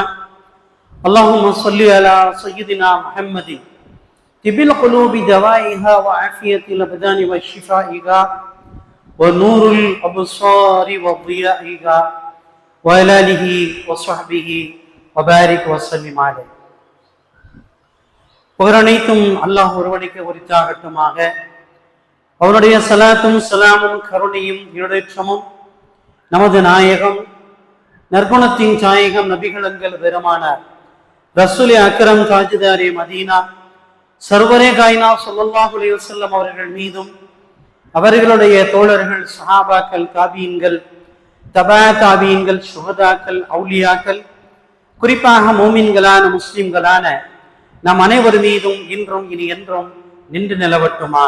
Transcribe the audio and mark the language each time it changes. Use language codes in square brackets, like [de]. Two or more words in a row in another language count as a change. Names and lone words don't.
[ar] اللهم صل على سيدنا محمد طب القلوب دوائها وعافية الأبدان وشفائها ونور الأبصار وضيائها وعلى آله وصحبه وبارك وسلم عليه. [ta] புகழனைத்தும் அல்லாஹ் ஒருவனுக்கு உரித்தாகட்டுமாக. அவருடைய சலாத்தும் சலாமும் கருணையும் ஈடேற்றமும் நமது நாயகம் நற்குணத்தின் சாயகம் நபிகளங்கள் பெருமானார் [ur] رسولِ اکرم تاجدارِ مدینہ سرورِ کائنات [ar] صلى الله عليه وسلم [ta] அவர்கள் மீதும் அவர்களுடைய தோழர்கள் சஹாபாக்கள் தாபீன்கள் தபா தாபீன்கள் சுஹதாக்கள் அவுலியாக்கள் குறிப்பாக மோமின்களான முஸ்லிம்களான நம் அனைவர் மீதும் இன்றும் இனி என்றும் நின்று நிலவட்டுமாக.